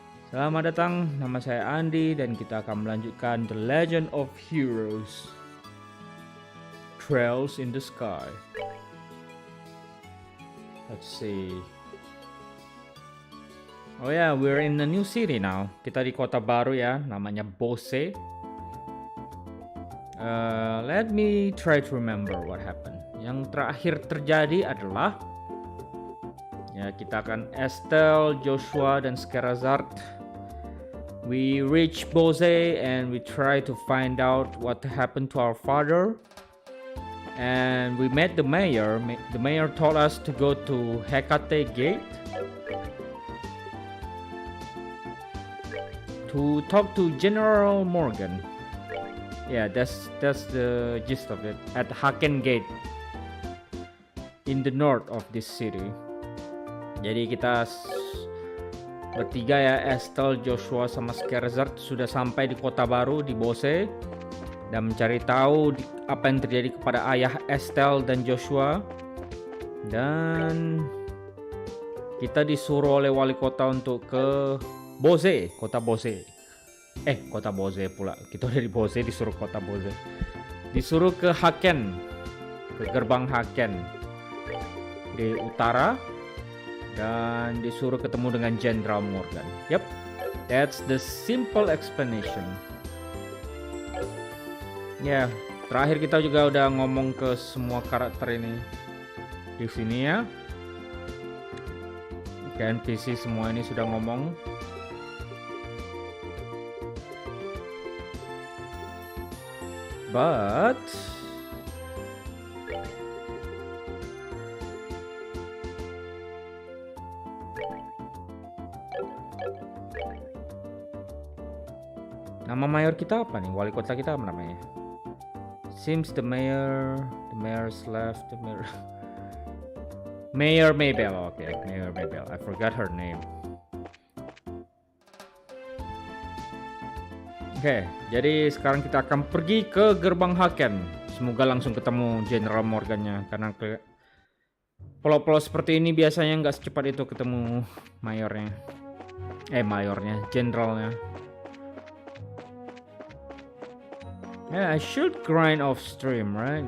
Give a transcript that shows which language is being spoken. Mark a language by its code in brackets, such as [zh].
[id] Selamat datang, nama saya Andy dan kita akan melanjutkan The Legend of Heroes, Trails in the Sky. [en] Let's see. Oh yeah, we're in a new city now. [id] Kita di kota baru ya, namanya Bose. [en] Let me try to remember what happened. [id] Yang terakhir terjadi adalah ya kita akan Estelle, Joshua dan Skerazard. [en] We reach Bose and we try to find out what happened to our father. And we met the mayor. The mayor told us to go to Hecate Gate to talk to General Morgan. Yeah, that's the gist of it. At Haken Gate in the north of this city. [id] Jadi kita bertiga ya, Estelle, Joshua sama Skerazard sudah sampai di kota baru di Bose dan mencari tahu apa yang terjadi kepada ayah Estelle dan Joshua. Dan kita disuruh oleh wali kota untuk ke Bose, kota Bose. Kota Bose pula. Kita dari Bose disuruh kota Bose. Disuruh ke Haken, ke gerbang Haken di utara, dan disuruh ketemu dengan Jendral Morgan. [en] Yep, that's the simple explanation. [id] Ya, terakhir kita juga udah ngomong ke semua karakter ini di sini ya. NPC semua ini sudah ngomong. But nama mayor kita apa nih? Wali kota kita apa namanya? [en] Seems the mayor's left. Mayor Maybell. Okay, Mayor Maybell. I forgot her name. [id] Oke, jadi sekarang kita akan pergi ke gerbang Haken. Semoga langsung ketemu General Morgannya, karena pulau-pulau seperti ini biasanya nggak secepat itu ketemu mayornya, generalnya. [en] Yeah, I should grind off stream, right?